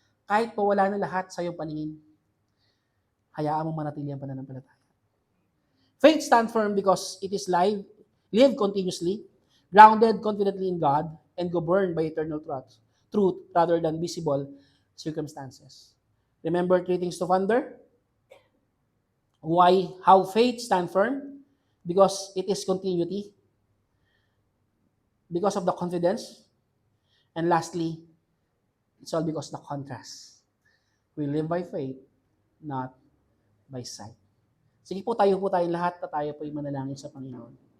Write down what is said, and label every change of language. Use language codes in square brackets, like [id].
[tl] Kahit pa wala na lahat sa iyong paningin, hayaan mo manatili ang pananampalataya. [en] Faith stand firm because it is live continuously, grounded confidently in God, and governed by eternal truth rather than visible circumstances. Remember 3 things to ponder? How faith stand firm? Because it is continuity, because of the confidence, and lastly, it's all because of the contrast. We live by faith, not by sight. [tl] Sige po, tayo lahat na tayo po ay manalangin sa Panginoon.